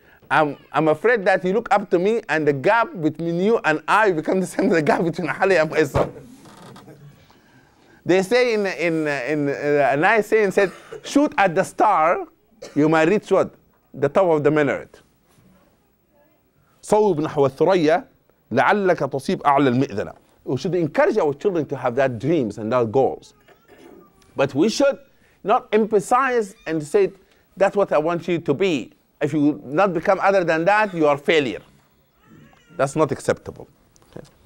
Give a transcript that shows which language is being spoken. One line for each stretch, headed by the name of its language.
English: I'm afraid that you look up to me and the gap between you and I become the same as the gap between Ali and my son. They say in a nice saying, said, shoot at the star, you might reach what? The top of the minaret.
Arabic: صوب نحو الثريا لعلك تصيب أعلى المئذنة.
English: We should encourage our children to have that dreams and that goals. But we should not emphasize and say, that's what I want you to be. If you not become other than that, you are failure. That's not acceptable. Okay.